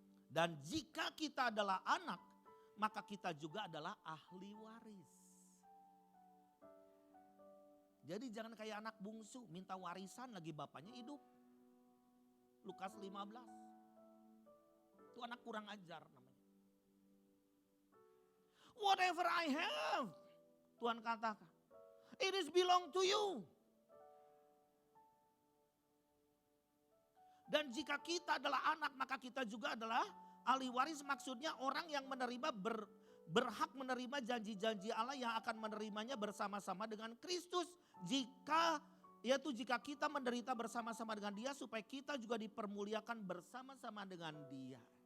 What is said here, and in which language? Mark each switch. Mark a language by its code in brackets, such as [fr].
[id] Dan jika kita adalah anak, maka kita juga adalah ahli waris. Jadi jangan kayak anak bungsu, minta warisan lagi bapaknya hidup. Lukas 15. Itu anak kurang ajar namanya. [en] Whatever I have, [id] Tuhan katakan, [en] it is belong to you. [id] Dan jika kita adalah anak, maka kita juga adalah ahli waris. Maksudnya orang yang menerima berhak menerima janji-janji Allah yang akan menerimanya bersama-sama dengan Kristus. Jika kita menderita bersama-sama dengan Dia supaya kita juga dipermuliakan bersama-sama dengan Dia.